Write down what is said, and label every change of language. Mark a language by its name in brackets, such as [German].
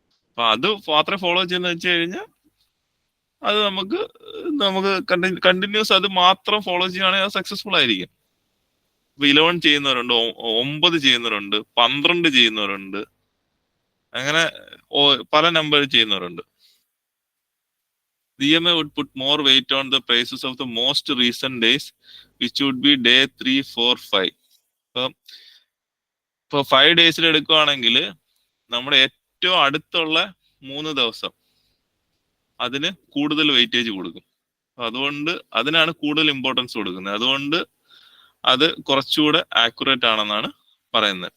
[Malayalam] അപ്പൊ അത് മാത്രമേ ഫോളോ ചെയ്യുന്ന വെച്ച് കഴിഞ്ഞാൽ അത് നമുക്ക് കണ്ടിന്യൂസ് അത് മാത്രം ഫോളോ ചെയ്യുകയാണെങ്കിൽ അത് സക്സസ്ഫുൾ ആയിരിക്കും. ഇപ്പൊ 11 ചെയ്യുന്നവരുണ്ട്, 9 ചെയ്യുന്നവരുണ്ട്, 12 ചെയ്യുന്നവരുണ്ട്, അങ്ങനെ പല നമ്പർ ചെയ്യുന്നവരുണ്ട്. [English] EMA would put more weight on the prices of the most recent days, which would be day 3, 4, 5. [Malayalam] ഇപ്പൊ 5 ഡേയ്സിൽ എടുക്കുകയാണെങ്കിൽ നമ്മുടെ ഏറ്റവും അടുത്തുള്ള 3 ദിവസം അതിന് കൂടുതൽ വെയിറ്റേജ് കൊടുക്കും. അതുകൊണ്ട് അതിനാണ് കൂടുതൽ ഇമ്പോർട്ടൻസ് കൊടുക്കുന്നത്. അതുകൊണ്ട് അത് കുറച്ചുകൂടെ ആക്യുറേറ്റ് ആണെന്നാണ് പറയുന്നത്.